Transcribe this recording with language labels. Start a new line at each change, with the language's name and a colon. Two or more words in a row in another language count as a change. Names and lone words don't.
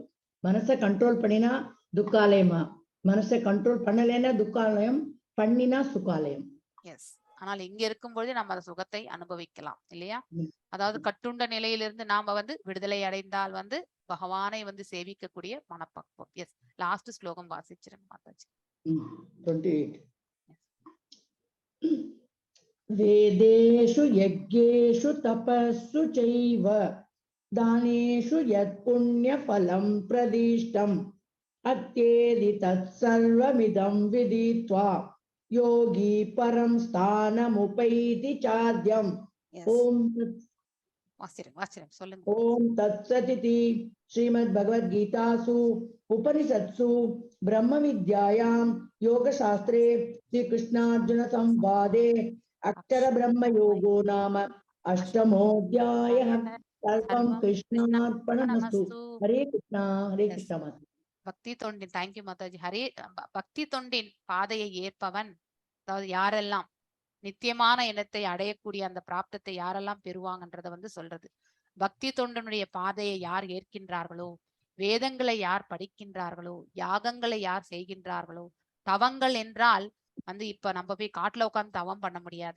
Tamil: மனசை கண்ட்ரோல் பண்ணினா துக்காலயமா, மனசை கண்ட்ரோல் பண்ணலைன்னா துக்காலயம், பண்ணினா சுக்காலயம். எஸ், ஆனால் இங்க இருக்கும் பொழுது நம்ம அந்த சுகத்தை அனுபவிக்கலாம் இல்லையா? ம். அதாவது கட்டுண்ட நிலையிலிருந்து நாம வந்து விடுதலை அடைந்தால் வந்து பகவானை வந்து சேவிக்கக்கூடிய மனப்பக்குவம். எஸ், லாஸ்ட் ஸ்லோகம் வாசிச்சிருங்க மாதாஜி. 28.
Sanskrit: वेदेषु यज्ञेषु तपस्सु चैव दानेषु यत् पुण्यफलं प्रदिष्टम् अत्येदि तत्सर्वमिदं विदित्वा योगी परं स्थानमुपैति चाद्यम् ओम
Tamil: வாசிரம் சொல்லுங்க.
Sanskrit: ओम तत्सदिति श्रीमद्भगवद्गीतासु उपनिषत्सु ब्रह्म विद्यायां योगशास्त्रे श्रीकृष्णार्जुन संवादे अक्षर ब्रह्म योगो नाम अष्टमोऽध्यायः सर्वं कृष्णार्पणमस्तु. हरे कृष्णा माता.
Tamil: பக்தி தொண்டின்
English: thank you
Tamil: மாதாஜி. பக்தி தொண்டின் பாதையை ஏற்பவன், அதாவது யாரெல்லாம் நித்தியமான இனத்தை அடையக்கூடிய அந்த பிராப்தத்தை யாரெல்லாம் பெறுவாங்கன்றத வந்து சொல்றது. பக்தி தொண்டனுடைய பாதையை யார் ஏற்கின்றார்களோ, வேதங்களை யார் படிக்கின்றார்களோ, யாகங்களை யார் செய்கின்றார்களோ, தவங்கள் என்றால் வந்து இப்ப நம்ம போய் காட்டுல உட்கார்ந்து தவம் பண்ண முடியாது.